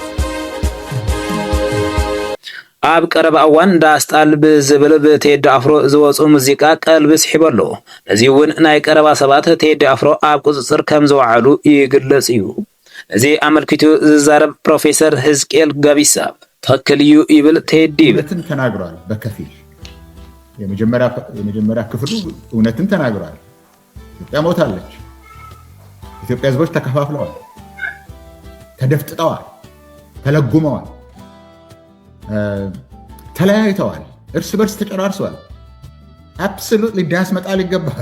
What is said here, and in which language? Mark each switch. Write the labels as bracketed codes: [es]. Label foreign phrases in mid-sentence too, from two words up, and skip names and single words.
[ti] ኣብ ቀረባ እዋን ዳስጣል ብዝብል ብቴዲ ኣፍሮ ዝወፁ ሙዚቃ ቀልቢ ስሒቡ ኣሎ። ነዚ እውን ናይ ቀረባ ሰባት ቴዲ ኣፍሮ ኣብ ቁፅፅር ከም ዘወዓሉ ይግለጽ እዩ። እዚ ኣመልኪቱ ዝዛረብ ፕሮፌሰር ህዝቅኤል ጋቢሳ ትክክል እዩ ይብል ቴዲ [am] እውነትን ተናግሯል። በከፊል የመጀመሪያ ክፍሉ እውነትን ተናግሯል። ኢትዮጵያ ሞታለች። ኢትዮጵያ ህዝቦች ተከፋፍለዋል፣ ተደፍጥጠዋል፣ ተለጉመዋል፣ ተለያይተዋል፣ እርስ በርስ ተጨራርሰዋል። አብሶሉትሊ ዳስ መጣል ይገባል።